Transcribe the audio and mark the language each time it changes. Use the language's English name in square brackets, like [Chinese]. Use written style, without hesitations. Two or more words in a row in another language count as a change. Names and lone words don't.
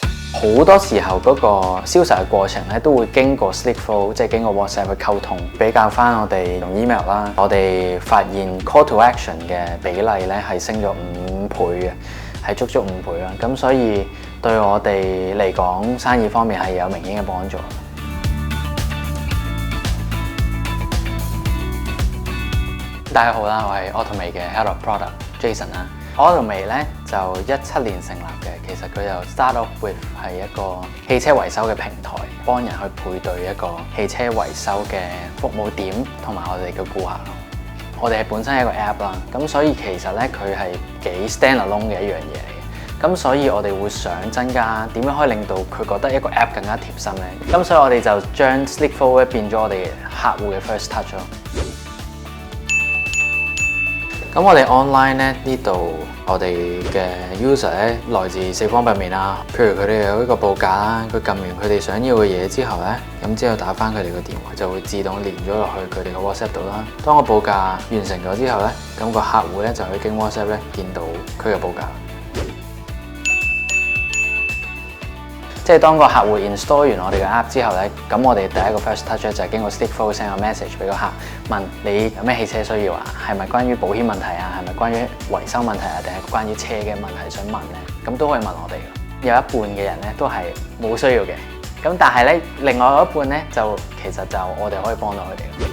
[Cantonese] 好多時候嗰個銷售嘅過程咧，都會經過 SlickFlow， 即係經過 WhatsApp 去溝通。比較翻我哋用 email 啦，我哋發現 [English] call to action [Cantonese] 嘅比例咧係升咗5倍嘅，係足足5倍啦。咁所以對我哋嚟講，生意方面係有明顯嘅幫助。大家好啦，我係 Automate 嘅 [English] Head of Product [Cantonese] Jason 啦。Automate 咧就17年成立嘅，其實佢就 [English] start off with [Cantonese] 係一個汽車維修嘅平台，幫人去配對一個汽車維修嘅服務點同埋我哋嘅顧客咯。我哋係本身係一個 app 啦，咁所以其實咧佢係幾 standalone 嘅一樣嘢嚟嘅。咁所以我哋會想增加點樣可以令到佢覺得一個 app 更加貼心咧。咁所以我哋就將 SlickFlow 咧變咗我哋客戶嘅 [English] first touch [Cantonese] 咯。咁我哋 online 咧呢度，我哋嘅 user 咧來自四方八面啦。譬如佢哋有一個報價啦，佢撳完佢哋想要嘅嘢之後咧，咁之後打翻佢哋個電話，就會自動連咗落去佢哋嘅 WhatsApp 度啦。當個報價完成咗之後咧，咁個客戶咧就可以經 WhatsApp 咧見到佢嘅報價。即係當個客戶 install 完我哋嘅 app 之後咧，咁我哋第一個 [English] first touch [Cantonese] 就係經過 SlickFlow send 個 message 俾個客，問你有咩汽車需要啊？係咪關於保險問題啊？係咪關於維修問題啊？定係關於車嘅問題想問咧？咁都可以問我哋嘅。有一半嘅人咧都係冇需要嘅，咁但係咧另外一半咧就其實就我哋可以幫到佢哋。